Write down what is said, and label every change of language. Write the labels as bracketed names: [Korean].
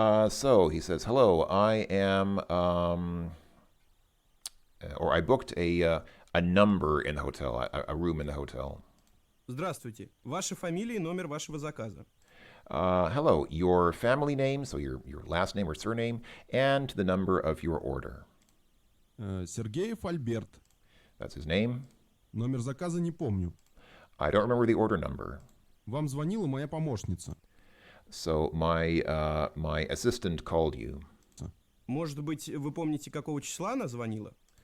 [English] so he says, hello, I am, or I booked a number in the hotel, a room in the hotel. [Russian] Здравствуйте. Ваша фамилия и номер вашего заказа. [English] Hello, your family name, so your last name or surname, and the number of your order. [Russian] Сергеев Альберт. [English] That's his name. [Russian] Номер заказа не помню. [English] I don't remember the order number. [Russian] Вам звонила моя помощница. [English] So my assistant called you. [Russian] Может быть, вы помните, какого числа она звонила?